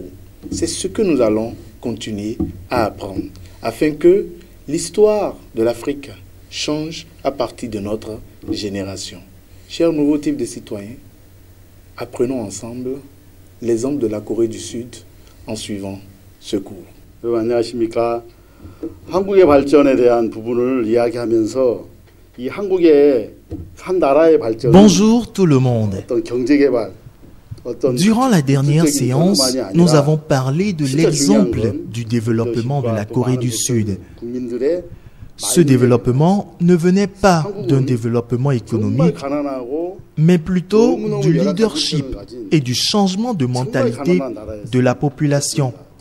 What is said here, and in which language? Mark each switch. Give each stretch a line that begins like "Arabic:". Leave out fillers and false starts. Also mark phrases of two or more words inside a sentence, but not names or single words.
French: C'est ce que nous allons continuer à apprendre afin que l'histoire de l'Afrique change à partir de notre génération. Chers nouveaux types de citoyens, apprenons ensemble l'exemple de la Corée du Sud en suivant ce cours.
Korean: 안녕하십니까? 한국의 발전에 대한 부분을 이야기하면서 이 한국의 한 나라의 발전
French: Bonjour tout le monde.
Korean: 어떤 경제 개발
French: Durant la dernière séance, nous avons parlé de l'exemple du développement de la Corée du Sud. Ce développement ne venait pas d'un développement économique, mais plutôt du leadership et du changement de mentalité de la population.